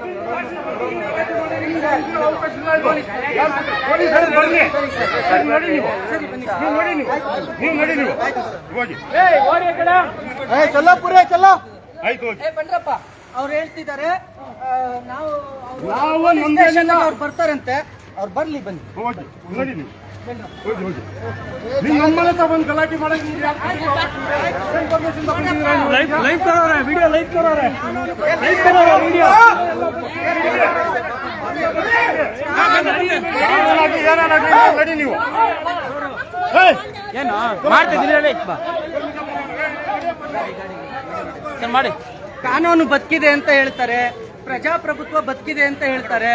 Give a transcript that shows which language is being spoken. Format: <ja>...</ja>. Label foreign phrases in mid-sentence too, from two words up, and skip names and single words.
<kn>ಆಯ್ತು ಬಂದ್ರಪ್ಪ ಅವ್ರು ಹೇಳ್ತಿದ್ದಾರೆ ನಾವು ನಾವು ಅವ್ರು ಬರ್ತಾರಂತೆ ಅವ್ರು ಬರ್ಲಿ ಬನ್ನಿ ಹೋಗಿ ನೋಡಿ ನೀವು ಹೋಗಿ ಹೋಗಿ ನೀವು ನಮ್ಮನೆ ತಗೊಂಡು ಗಲಾಟೆ ಮಾಡಂಗಿಲ್ಲ</kn> <hi>लाइव करो रहा है वीडियो लाइव करो रहा है लाइव करो रहा है वीडियो</hi> <kn>ನಡಿ ನೀವು ಏನು ಮಾಡ್ತಿದ್ದೀರಿ ಬಾ ಸರ್ ಮಾಡಿ ಕಾನೂನು ಬದುಕಿದೆ ಅಂತ ಹೇಳ್ತಾರೆ, ಪ್ರಜಾಪ್ರಭುತ್ವ ಬದುಕಿದೆ ಅಂತ ಹೇಳ್ತಾರೆ.</kn>